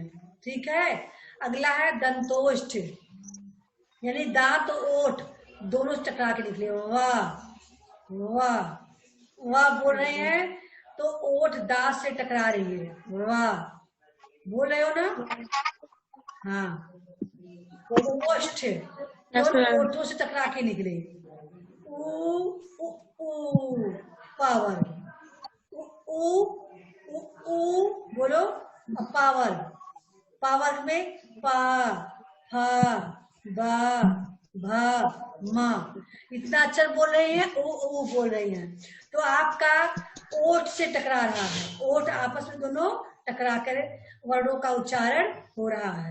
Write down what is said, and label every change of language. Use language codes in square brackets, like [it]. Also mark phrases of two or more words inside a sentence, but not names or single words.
[hi] ठीक है, अगला है दंतोष्ठ, यानी दांत और ओठ दोनों टकरा के निकले। वाह वाह वाह बोल रहे हैं तो ओठ दांत से टकरा रही है, वाह बोल रहे हो ना। हाँ, ओष्ठ [en] Yes, [hi] दोनों [en] ma'am. [hi] ओठों से टकरा के निकले। ऊ ऊ ऊ पावर, ऊ ऊ ऊ ऊ बोलो। अब पावर, पावर में पा, फा, बा, भा, मा, इतना अक्षर बोल रहे हैं, ओ बोल रही हैं। तो आपका ओठ से टकरा रहा है, ओठ आपस में दोनों टकरा कर वर्णों का उच्चारण हो रहा है।